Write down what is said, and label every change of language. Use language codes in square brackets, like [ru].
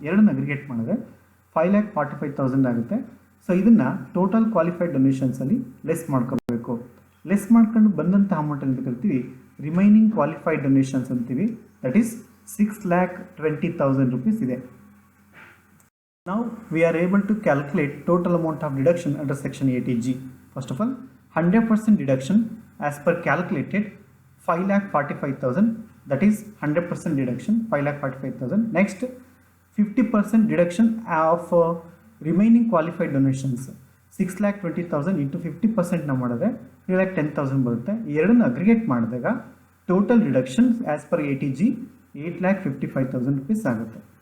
[kn] ಎರಡನ್ನ ಅಗ್ರಿಗೇಟ್ ಮಾಡಿದ್ರೆ 5,45,000 ಆಗುತ್ತೆ. ಸೊ ಇದನ್ನು ಟೋಟಲ್ ಕ್ವಾಲಿಫೈಡ್ ಡೊನೇಷನ್ಸಲ್ಲಿ ಲೆಸ್ ಮಾಡ್ಕೋಬೇಕು. ಲೆಸ್ ಮಾಡ್ಕೊಂಡು ಬಂದಂಥ ಅಮೌಂಟ್ ಅಂತ ಕರಿತೀವಿ ರಿಮೈನಿಂಗ್ ಕ್ವಾಲಿಫೈಡ್ ಡೊನೇಷನ್ಸ್ ಅಂತೀವಿ, ದಟ್ ಈಸ್ 6,20,000 ರುಪೀಸ್ ಇದೆ. [en] Now we are able to calculate total amount of deduction under section 80G. First of all, 100% deduction as per calculated 5,45,000, that is 100% deduction 5,45,000. Next 50% deduction of remaining qualified donations 6,20,000 into 50% [kn] ನಾವು ಮಾಡಿದ್ರೆ 3,10,000 ಬರುತ್ತೆ. ಎರಡನ್ನು aggregate ಮಾಡಿದಾಗ total deductions as per 80G 8,55,000 rupees ಆಗುತ್ತೆ.